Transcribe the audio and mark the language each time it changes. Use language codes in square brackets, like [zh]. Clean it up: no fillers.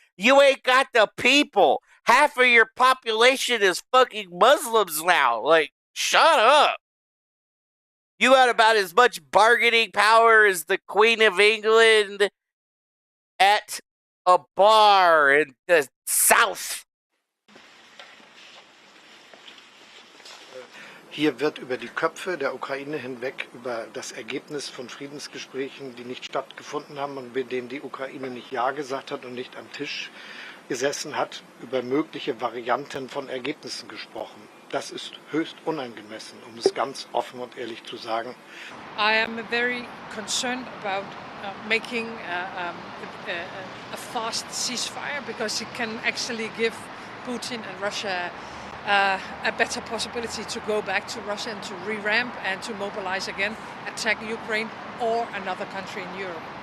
[en] You ain't got the people. Half of your population is fucking Muslims now. Like, shut up. You got about as much bargaining power as the Queen of England at a bar in the South. [de] Hier wird über die Köpfe der Ukraine hinweg über das Ergebnis von Friedensgesprächen, die nicht stattgefunden haben und bei denen die Ukraine nicht Ja gesagt hat und nicht am Tisch gesessen hat, über mögliche Varianten von Ergebnissen gesprochen. Das ist höchst unangemessen, um es ganz offen und ehrlich zu sagen. [en] I am very concerned about making a fast ceasefire because it can actually give Putin and Russia a better possibility to go back to Russia and to re-ramp and to mobilize again, attack Ukraine or another country in Europe.